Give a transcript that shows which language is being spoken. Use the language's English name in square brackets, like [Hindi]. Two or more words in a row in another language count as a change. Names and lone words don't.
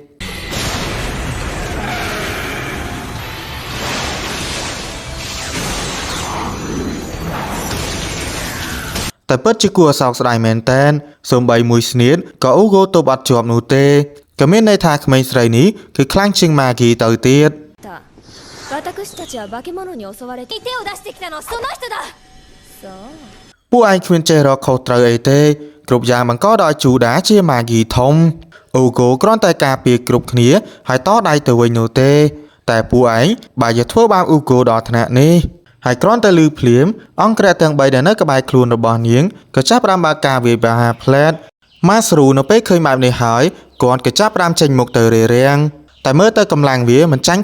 [Khmer] តែពិតជាគួរឲ្យសោកស្ដាយមែនតើសូម្បីមួយស្នៀតក៏អ៊ូហ្គោទប់អត់ជាប់នោះទេក៏មានន័យថាក្មេងស្រីនេះគឺខ្លាំងជាងម៉ាហ្គីទៅទៀត [Japanese] 私たちは化け物に襲われて手を出してきたのはその人だそう [Khmer] ពួកឯងគ្មានចេះរកខុសត្រូវអីទេគ្រប់យ៉ាងបង្កដោយជូដាជាម៉ាហ្គីធំអ៊ូហ្គោគ្រាន់តែការពារគ្រប់គ្នាហើយតដៃទៅវិញនោះទេតែពួកឯងបើយកធ្វើបាបអ៊ូហ្គោ ដល់ថ្នាក់នេះហើយគ្រាន់តែលឺភ្លាមអង្គរៈទាំង3ដែលនៅក្បែរខ្លួនរបស់នាងក៏ចាប់ផ្ដើមបើកការវាយប្រហារផ្លែតម៉ាស្រូនៅពេលឃើញបែបនេះហើយគាត់ក៏ចាប់ផ្ដើមចេញមុខទៅរារាំងតែមើលទៅកម្លាំងវាមិនចាញ់